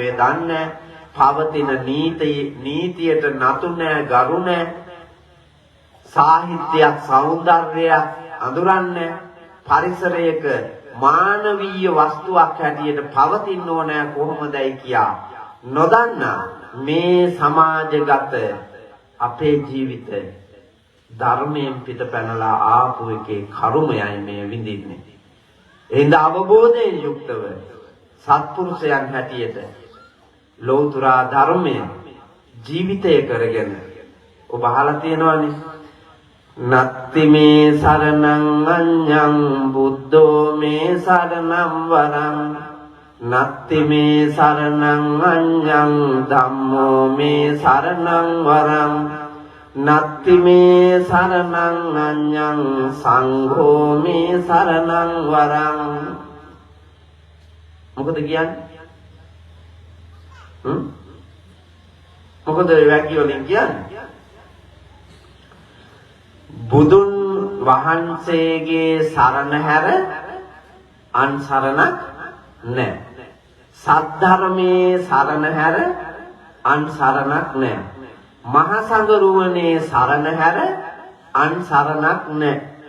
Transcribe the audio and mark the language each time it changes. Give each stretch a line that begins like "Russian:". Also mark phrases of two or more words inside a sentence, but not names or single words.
Sinhala: දන්නේ පවතින නීතියට නතු නැහැ ගරු නැහැ සාහිත්‍යයක් සෞන්දර්යයක් අඳුරන්නේ පරිසරයක මානවීය වස්තුවක් හැටියට පවතින්න ඕනේ කොහොමදයි කියා නොදන්නා මේ සමාජගත අපේ ජීවිතය ධර්මයෙන් පිට පැනලා ආපු එකේ කර්මයයි මේ විඳින්නේ. එහෙනම් අවබෝධයෙන් යුක්තව සත්පුරුෂයන් හැටියට ලෞතර ධර්මය ජීවිතය කරගෙන ඔබ අහලා තියෙනවානේ
Pali: නත්ති මේ සරණං අඤ්ඤං බුද්ධෝ මේ සරණං වරං
Sinhala: නත්ති මේ සරණං අඤ්ඤං ධම්මෝ මේ සරණං වරං නත්ති මේ සරණං අඤ්ඤං සංඝෝ මේ සරණං වරං මොකද කියන්නේ මොකද වැකිය වලින් කියන්නේ බුදුන් වහන්සේගේ සරණ හැර අන් සරණක් නැහැ සද්ධර්මයේ සරණ හැර අන් සරණක් නැහැ මහා සංඝරුවනේ සරණ හැර අන් සරණක් නැහැ.